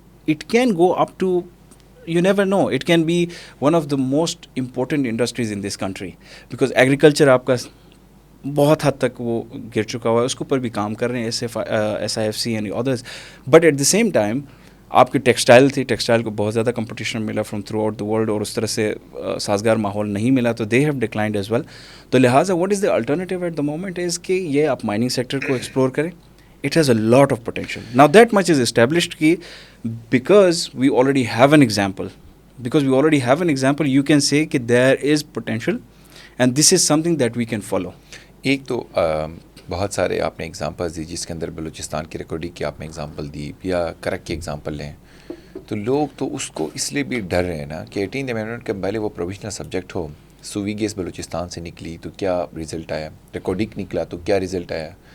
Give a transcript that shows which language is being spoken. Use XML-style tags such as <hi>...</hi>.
<en>it can go up to, you never know, it can be one of the most important industries in this country because agriculture</en> <ur>آپ کا بہت حد تک وہ گر چکا ہوا ہے, اس کے اوپر بھی کام کر رہے ہیں</ur> <en>SIFC and others. But at the same time</en> <ur>آپ کی ٹیکسٹائل تھی, ٹیکسٹائل کو بہت زیادہ کمپٹیشن ملا</ur> <en>from throughout the world,</en> <ur>اور اس طرح سے سازگار ماحول نہیں ملا, تو</ur> <en>They have declined as well.</en> <ur>تو لہٰذا</ur> <en>what is the alternative at the moment is</en> <ur>کہ یہ آپ مائننگ سیکٹر کو ایکسپلور کریں.</ur> <en>It has a lot of potential. Now that much is established ki because we already have an example. Because we already have an example, you can say that there is potential and this is something that we can follow.</en> <ur>ایک تو بہت سارے آپ نے examples دی جس کے اندر بلوچستان کی recording کی آپ نے ایگزامپل دی, یا کرک کی ایگزامپل لیں, تو لوگ تو اس کو اس لیے بھی ڈر رہے ہیں نا کہ 18th امینڈمنٹ کے پہلے وہ پروویژنل سبجیکٹ ہو. سوئی گیس بلوچستان سے نکلی تو کیا رزلٹ آیا, ریکارڈنگ نکلا تو کیا رزلٹ آیا.</ur>